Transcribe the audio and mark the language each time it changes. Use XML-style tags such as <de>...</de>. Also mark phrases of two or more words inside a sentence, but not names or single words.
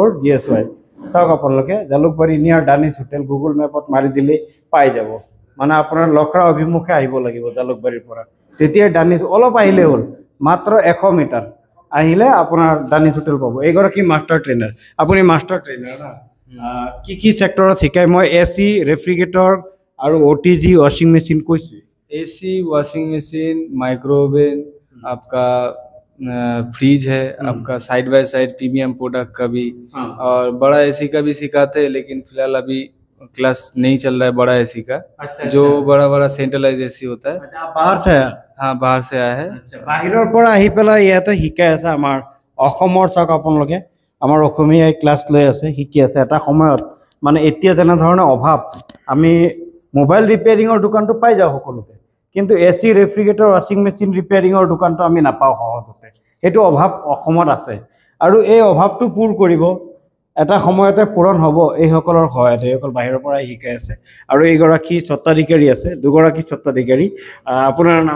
<as>GSY চাওক আপোনালোকে জালুকবাৰী নিয়াৰ ডানিছ হোটেল গুগল মেপত মাৰি দিলেই পাই যাব মানে আপোনাৰ লখৰা অভিমুখে আহিব লাগিব জালুকবাৰীৰ পৰা তেতিয়া ডানিছ অলপ আহিলে হ'ল মাত্ৰ 100 মিটাৰ আহিলে আপোনাৰ ডানিছ হোটেল পাব এইগৰাকী</as> <en>master trainer</en> <as>আপুনি</as> <en>master trainer</en> <as>না কি ছেক্টৰত শিকায় মই</as> <en>AC refrigerator</en> <as>আৰু</as> <en>OTG washing machine</en> <as>কৈছোঁ</as> <en>AC washing machine microwave</en> <hi>आपका फ्रिज है आपका</hi> <en>side by side premium product</en> <hi>का भी और बड़ा एसी का भी सिखाते हैं लेकिन फिलहाल अभी क्लास नहीं चल रहा है बड़ा एसी का जो बड़ा</hi> <en>centralize AC</en> <hi>होता है बाहर से हाँ बाहर से आया है</hi> <as>বাহিৰৰ পৰা আহি পেলাই ইয়াতে শিকাই আছে আমাৰ অসমৰ চাওক আপোনালোকে আমাৰ অসমীয়াই ক্লাছ লৈ আছে শিকি আছে এটা সময়ত মানে এতিয়া তেনেধৰণৰ অভাৱ আমি</as> <en>mobile repairing</en> <as>দোকানটো পাই যাওঁ সকলোতে কিন্তু</as> <en>AC refrigerator washing machine repairing</en> <as>দোকানটো আমি নাপাওঁ সহজতে সেইটো অভাৱ অসমত আছে আৰু এই অভাৱটো পূৰ কৰিব এটা সময়তে পূৰণ হ'ব এইসকলৰ সহায়তে এইসকল বাহিৰৰ পৰা শিকাই আছে আৰু এইগৰাকী স্বত্বাধিকাৰী আছে দুগৰাকী স্বত্বাধিকাৰী আপোনাৰ নাম</as>